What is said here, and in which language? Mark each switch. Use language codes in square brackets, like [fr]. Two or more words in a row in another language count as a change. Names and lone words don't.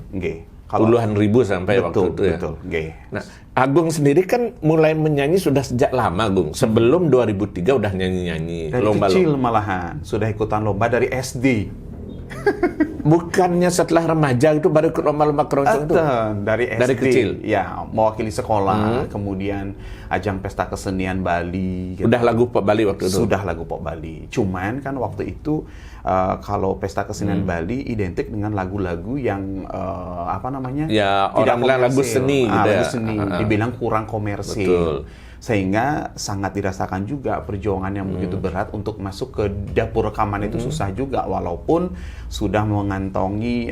[id] Puluhan ribu sampai waktu itu ya. Nah, Agung sendiri kan mulai menyanyi sudah sejak lama, Agung. Sebelum 2003 udah nyanyi-nyanyi. Dari kecil malahan. Sudah ikutan lomba dari SD. Bukannya setelah remaja itu baru ikut lomba-lomba keroncong itu? Dari SD. Dari kecil? Ya, mewakili sekolah. Kemudian ajang pesta kesenian Bali. Gitu. Udah lagu Pop Bali waktu itu? Sudah lagu Pop Bali. Cuman kan waktu itu kalau pesta kesenian Bali identik dengan lagu-lagu yang apa namanya? Ya, orang bilang lagu seni gitu lagu seni. Dibilang kurang komersil. Betul. Sehingga sangat dirasakan juga perjuangan yang begitu berat untuk masuk ke dapur rekaman itu susah juga, walaupun sudah mengantongi